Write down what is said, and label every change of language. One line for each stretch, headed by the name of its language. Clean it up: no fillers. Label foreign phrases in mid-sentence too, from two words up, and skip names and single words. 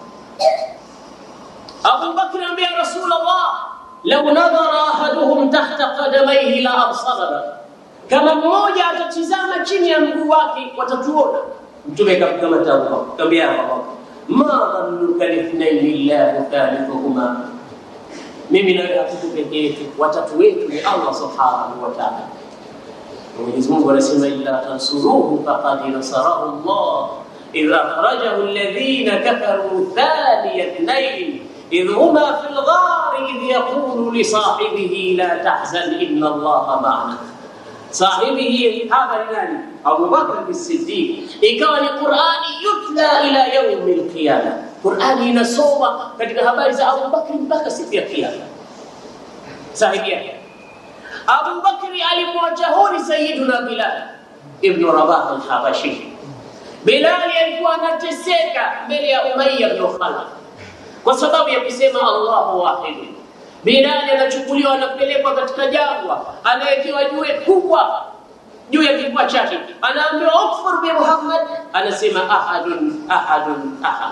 Swahili: Abu Bakr anambia Rasulullah,
Arabic: لو نظر أحدهم تحت قدميه لأبصرنا,
Swahili: kama mmoja atatizama chini ya mguu wake watatuona. Mtume akamkamata Abu Bakr, akamwambia Abu Bakr,
Arabic: ما ظنك لاثنين الله ثالثهما,
Swahili: mimi na wewe hatuko peke yetu, watatu wetu ni Allah
Arabic: سبحانه وتعالى.
Swahili: Mwenyezi Mungu anasema
Arabic: إلا تنصروه فقد نصره الله إذ أخرجه الذين كفروا ثاني اثنين إذ هما في الغار إذ يقول لصاحبه لا تحزن إن الله معنا.
Swahili: Sahibihi hapa ni nani? Abu Bakr as-Siddiq. Ikawa ni Qur'ani
Arabic: يتلى إلى يوم القيامة,
Swahili: Qur'ani inasoma katika habari za Abu Bakr mpaka siku ya kiyama. Sahibi yake Abu Bakr alimwacha huri Sayyiduna Bilal ibn Rabah al-Habashi. Bilal alikuwa anateseka mbele ya Umayya ibn Khalaf kwa sababu ya kusema
Arabic: الله واحد.
Swahili: Bilal anachukuliwa anapelekwa katika jangwa, anawekewa jiwe kubwa juu ya kifua chake, anaambiwa
Arabic: اكفر بمحمد,
Swahili: anasema
Arabic: أحد أحد أحد.